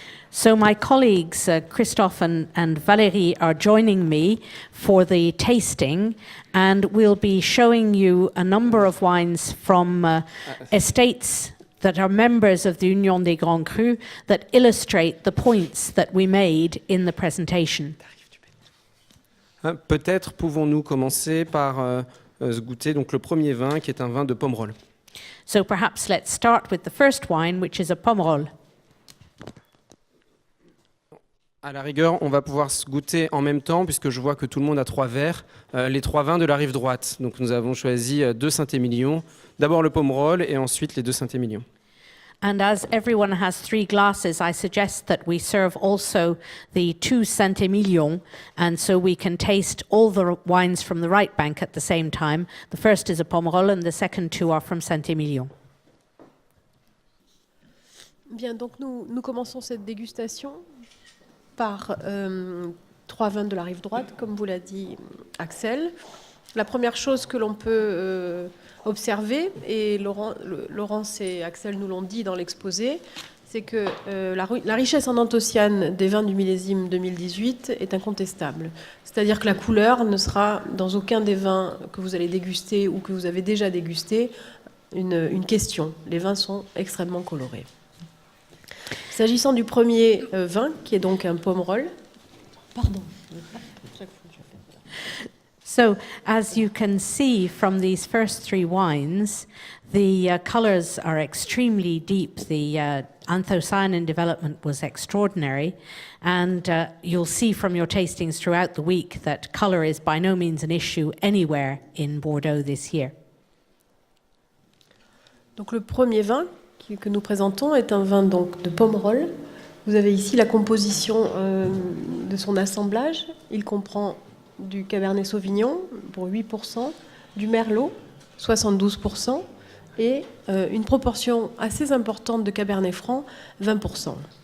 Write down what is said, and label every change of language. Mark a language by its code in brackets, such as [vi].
[en] So my colleagues, Christophe and Valérie, are joining me for the tasting, and we'll be showing you a number of wines from estates that are members of the Union des Grands Crus that illustrate the points that we made in the presentation. [fr] Peut-être pouvons-nous commencer par goûter donc le premier vin qui est un vin de Pomerol. [en] So perhaps let's start with the first wine, which is a Pomerol. [fr] À la rigueur, on va pouvoir se goûter en même temps, puisque je vois que tout le monde a 3 verres, les 3 vins de la rive droite. Donc nous avons choisi 2 Saint-Émilion, d'abord le Pomerol et ensuite les 2 Saint-Émilion. [en] And as everyone has 3 glasses, I suggest that we serve also the 2 Saint-Émilion, and so we can taste all the wines from the right bank at the same time. The first is a Pomerol and the second 2 are from Saint-Émilion. [fr] Bien, donc nous commençons cette dégustation par 3 vins de la rive droite, comme vous l'a dit Axel. La première chose que l'on peut observer, et Laurence et Axel nous l'ont dit dans l'exposé, c'est que la richesse en anthocyanes des vins du millésime 2018 est incontestable. C'est-à-dire que la couleur ne sera dans aucun des vins que vous allez déguster ou que vous avez déjà dégusté une question. Les vins sont extrêmement colorés. S'agissant du premier vin, qui est donc un Pomerol, pardon. [en] So, as you can see from these first 3 wines, the colors are extremely deep. The anthocyanin development was extraordinary, and you'll see from your tastings throughout the week that color is by no means an issue anywhere in Bordeaux this year. [fr] Donc le premier vin que nous présentons est un vin donc de Pomerol. Vous avez ici la composition de son assemblage. Il comprend du Cabernet Sauvignon pour 8%, du Merlot 72% et une proportion assez importante de Cabernet Franc 20%.